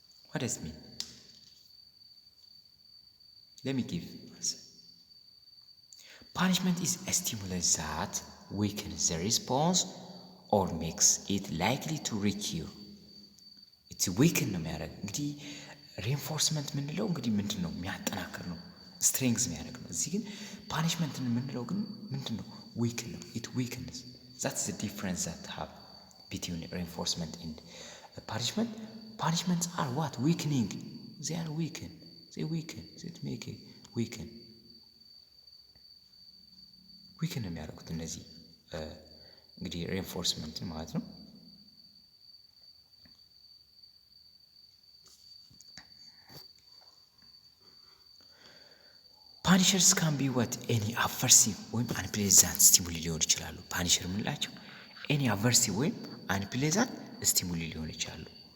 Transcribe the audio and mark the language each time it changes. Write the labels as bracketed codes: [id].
[en] What does it mean? Let me give answer. Punishment is a stimulus that weakens the response or makes it likely to recur. It's weaken [am] ነው የሚያደርግ። እንግዲህ ሬንፎርስመንት የምንለው እንግዲህ ምንድን ነው የሚያጠናክር ነው፣ ስትሬንግዝ የሚያደርግ ነው። እዚህ ግን ፓኒሽመንት የምንለው ግን ምንድን ነው? [en] ዊክን ነው። ኢት ዊክንስ። that's the difference that have between reinforcement and punishment. Punishments are what? Weakening. They are weaken. They make it weaken. [am] ዊክን ነው የሚያደርጉት እነዚህ እንግዲህ ሬንፎርስመንት ማለት ነው። ፓኒሸርስ ካን ቢ ዋት ኤኒ አቨርሲቭ ወይም አንፕሌዛንት ስቲሙሊ ሊሆን ይችላሉ። ፓኒሸር የምንላቸው ኤኒ አቨርሲቭ ወይም አንፕሌዛንት ስቲሙሊ ሊሆን ይችላሉ።